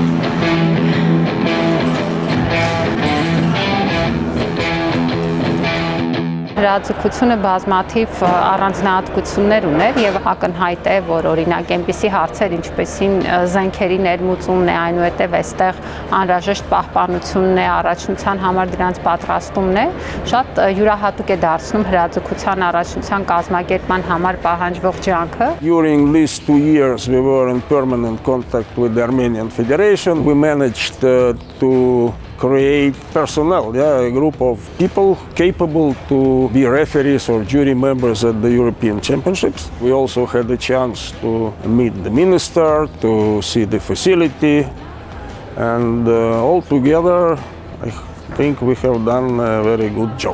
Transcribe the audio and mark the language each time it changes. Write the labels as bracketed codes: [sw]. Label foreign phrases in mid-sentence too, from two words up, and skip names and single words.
[hy] Հրաձգությունը բազմաթիվ առանձնահատկություններ ուներ եւ ակնհայտ է, որ օրինակ այնպիսի հարցեր, ինչպեսին զենքերի ներմուծումն է, այնուհետեւ այստեղ անհրաժեշտ պահպանությունն է, առաջնության համար դրանց պատրաստումն է, շատ յուրահատուկ է դարձնում հրաձգության առաջնության կազմակերպման համար պահանջվող ջանքը։ [en] During these 2 years we were in permanent contact with the Armenian Federation. We managed to create personnel, a group of people capable to be referees or jury members at the European Championships. We also had the chance to meet the minister, to see the facility, and all together, I think we have done a very good job.